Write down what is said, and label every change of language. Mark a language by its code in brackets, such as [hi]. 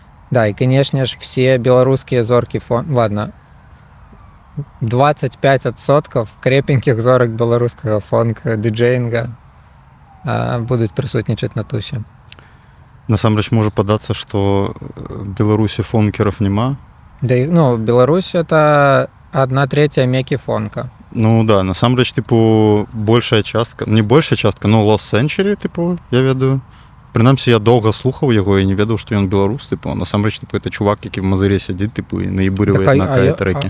[be] Да, і, конечно ж, все беларускія зоркі ладно, 25% крепеньких зорак беларускага фонка, диджеинга будуць прысутнічаць на тусе. Насамрэч можа падацца, што Беларусі фонкеров няма. [ru] Да, ну, Беларусь — это 1/3 мекі фонка. [be] Ну да, насамрэч, типу, большая частка, не большая частка, но Lost Century, типу, я ведаю. Прынамсі, я доўга слухаў яго і не ведаў, што ён беларус, типу, насамрэч, типу, это чувак, які в Мазырі сядзіць, типу, і наебурывае на кае трекі.